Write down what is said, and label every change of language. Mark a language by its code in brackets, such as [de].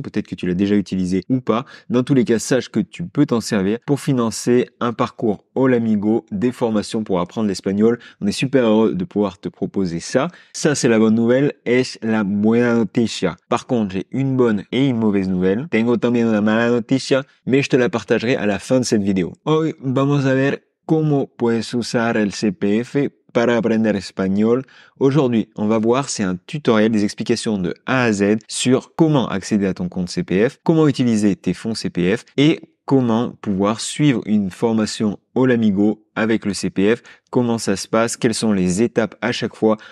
[fr] Peut-être que tu l'as déjà utilisé ou pas. Dans tous les cas, sache que tu peux t'en servir pour financer un parcours Olamigo, des formations pour apprendre l'espagnol. On est super heureux de pouvoir te proposer ça. Ça, c'est la bonne nouvelle. [es] Es la buena noticia. [fr] Par contre, j'ai une bonne et une mauvaise nouvelle. [es] Tengo también una mala noticia, [fr] mais je te la partagerai à la fin de cette vidéo. [es] Hoy vamos a ver cómo puedes usar el CPF para aprender espagnol. [fr] Aujourd'hui, on va voir, c'est un tutoriel, des explications de A à Z sur comment accéder à ton compte CPF, comment utiliser tes fonds CPF et comment pouvoir suivre une formation Olamigo avec le CPF, comment ça se passe, quelles sont les étapes à chaque fois.